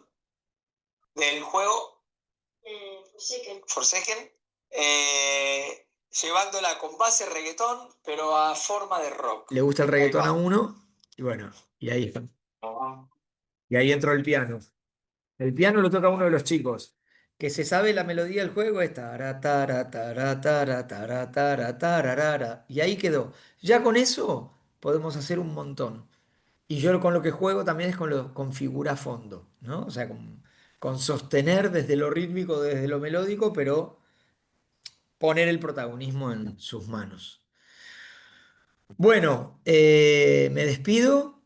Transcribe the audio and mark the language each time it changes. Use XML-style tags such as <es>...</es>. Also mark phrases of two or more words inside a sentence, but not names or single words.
<es>Del juego Forsaken. Forsaken. Llevándola con base reggaetón, pero a forma de rock. Le gusta el reggaetón a uno, y bueno, y ahí está. Y ahí entró el piano. El piano lo toca uno de los chicos. Que se sabe la melodía del juego es tara, tara, tara, tara, tara, tara, tararara. Y ahí quedó. Ya con eso podemos hacer un montón. Y yo con lo que juego también es con figura a fondo, ¿no? O sea, con sostener desde lo rítmico, desde lo melódico, pero poner el protagonismo en sus manos. Bueno, me despido.</es>